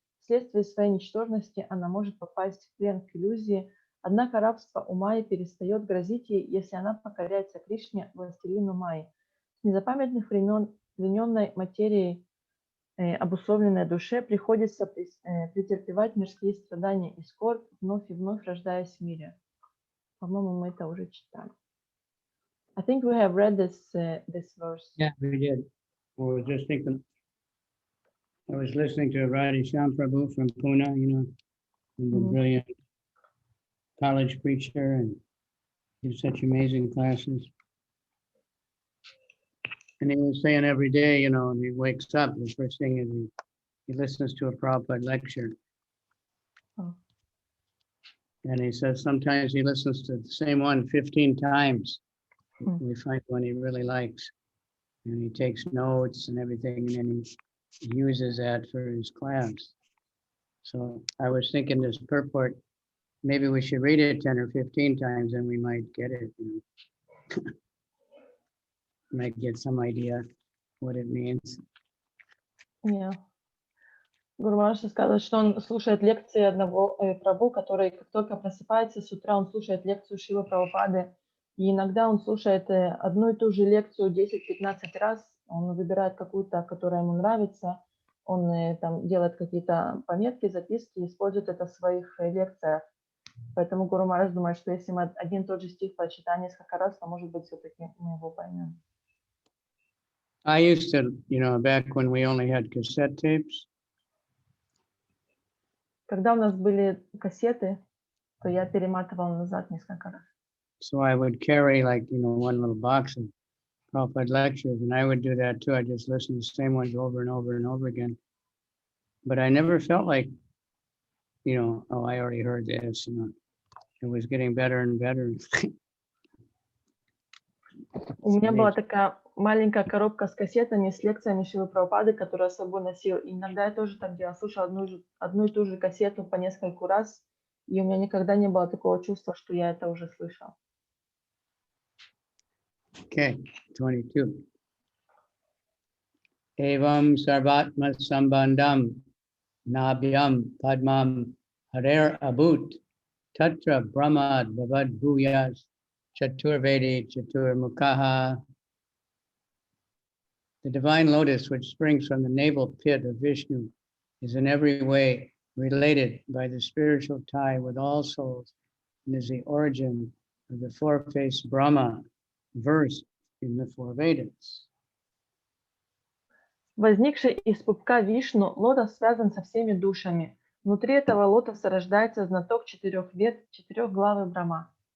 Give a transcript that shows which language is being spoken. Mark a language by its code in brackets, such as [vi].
[ru] Вследствие своей ничтожности она может попасть в плен к иллюзии, однако рабство у Майи перестает грозить ей, если она покоряется Кришне, властелину Майи. С незапамятных времен плененной материей обусловленной душе приходится претерпевать мирские страдания и скорбь, вновь и вновь рождаясь в мире. По-моему, мы это уже читали. [en] I think we have read this verse. Yeah, we did. I was just thinking. I was listening to Radhesham Prabhu from Pune, he's a brilliant college preacher and gives such amazing classes. And he was saying every day, when he wakes up, the first thing is he listens to a Prabhupada lecture. Oh. And he says sometimes he listens to the same one 15 times. We find one he really likes. And he takes notes and everything, and then he uses that for his class. So I was thinking this purport, maybe we should read it 10 or 15 times and we might get it. Might get some idea what it means. Yeah. [ru] Гуру Маharaj сказал, что он слушает лекции одного Прабху, который как только просыпается с утра, он слушает лекцию Шрилы Прабхупады. И иногда он слушает одну и ту же лекцию 10-15 раз. Он выбирает какую-то, которая ему нравится. Он там делает какие-то пометки, записки, использует это в своих лекциях. Поэтому Гуру Маharaj думает, что если мы один и тот же стих прочитаем несколько раз, то, может быть, все-таки мы его поймем. [en] I used to, back when we only had cassette tapes. [ru] Когда у нас были кассеты, то я перематывал назад несколько раз. [en] So I would carry one little box of Prabhupada lectures, and I would do that too. I just listen to the same ones over and over and over again. But I never felt like, I already heard this. It was getting better and better. [ru] У меня была такая маленькая коробка с кассетами, с лекциями Шрилы Прабхупады, которую я с собой носил. И иногда я тоже так делала, слушала одну и ту же кассету по нескольку раз, и у меня никогда не было такого чувства, что я это уже слышал. [en] Okay, 22. [sa] Evam sarvatma sambandam nabhyam padmam harer abut tatra brahmad bhavad bhuyas chaturvedi chaturmukhaha. [en] The divine lotus, which springs from the navel pit of Vishnu, is in every way related by the spiritual tie with all souls and is the origin of the four-faced Brahma, versed in the four Vedas. [ru] Возникший из пупка Вишну, лотос связан со всеми душами. Внутри этого лотоса рождается знаток 4 вед, 4 главы Брахма.